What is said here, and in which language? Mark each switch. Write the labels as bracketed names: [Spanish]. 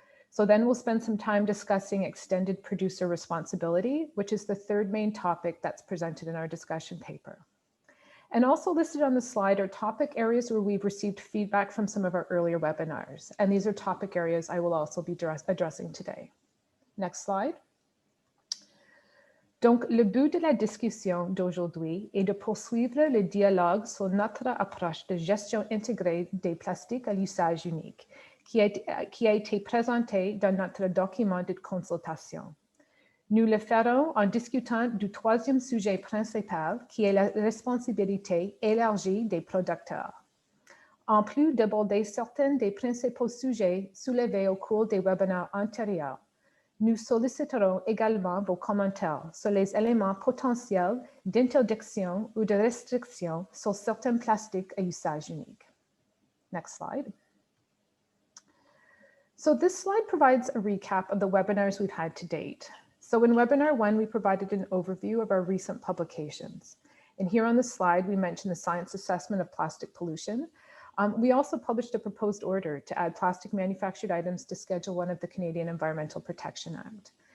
[English] So then we'll spend some time discussing extended producer responsibility, which is the 3rd main topic that's presented in our discussion paper. And also listed on the slide are topic areas where we've received feedback from some of our earlier webinars. And these are topic areas I will also be addressing today. Next slide. [French] Donc, le but de la discussion d'aujourd'hui est de poursuivre le dialogue sur notre approche de gestion intégrée des plastiques à l'usage unique, qui a été présenté dans notre document de consultation. Nous le ferons en discutant du 3e sujet principal, qui est la responsabilité élargie des producteurs. En plus d'aborder certains des principaux sujets soulevés au cours des webinaires antérieurs, nous solliciterons également vos commentaires sur les éléments potentiels d'interdiction ou de restriction sur certains plastiques à usage unique. [English] Next slide. So this slide provides a recap of the webinars we've had to date. So in webinar 1, we provided an overview of our recent publications. And here on the slide, we mentioned the science assessment of plastic pollution. We also published a proposed order to add plastic manufactured items to Schedule 1 of the Canadian Environmental Protection Act.